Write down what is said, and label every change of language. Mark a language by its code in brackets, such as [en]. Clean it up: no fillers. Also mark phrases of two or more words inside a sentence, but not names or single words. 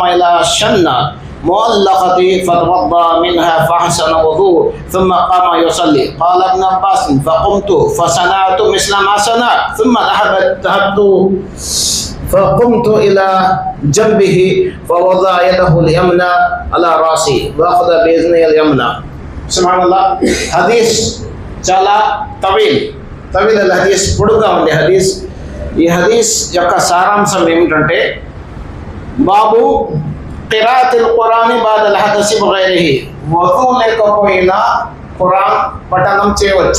[ar] إلى الشنة مؤلقة فتوضأ منها فأحسن وضوء ثم قام يصلي قال ابن عباس فقمت فصنعت مثل ما صنع ثم ذهبت فقمت إلى جنبه فوضع يده اليمنى على رأسي وأخذ بإذنه اليمنى سبحان الله حديث [te] చాలా తవీల్ హదీస్ పొడుగా ఉంది హదీస్. ఈ హదీస్ యొక్క సారాంశం ఏమిటంటే [ar] باب قراءة القرآن بعد الحدث بغيره [te] వదు లేకపోయినా ఖురాన్ పఠనం చేయవచ్చు.